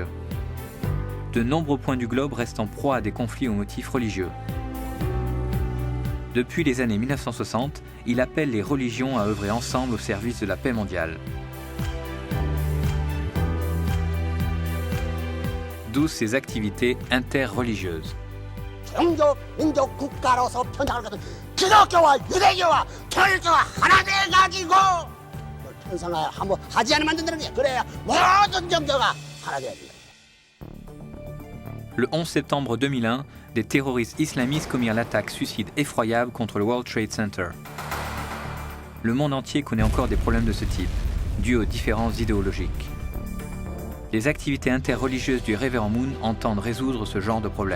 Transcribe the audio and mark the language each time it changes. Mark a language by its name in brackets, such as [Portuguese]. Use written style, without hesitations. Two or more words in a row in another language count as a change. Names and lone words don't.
[French] De nombreux points du globe restent en proie à des conflits aux motifs religieux. Depuis les années 1960, il appelle les religions à œuvrer ensemble au service de la paix mondiale. D'où ses activités interreligieuses. [Korean] 종교, 민족, 국가로서 편향을 거둔 기독교와 유대교와 통일교가 하나 돼가지고 천상을 한번 하지 않으면 안 된다는 게 그래야 모든 종교가 하나 돼야 된다. [French] Le 11 septembre 2001, des terroristes islamistes commirent l'attaque suicide effroyable contre le World Trade Center. Le monde entier connaît encore des problèmes de ce type, dus aux différences idéologiques. Les activités interreligieuses du révérend Moon entendent résoudre ce genre de problème.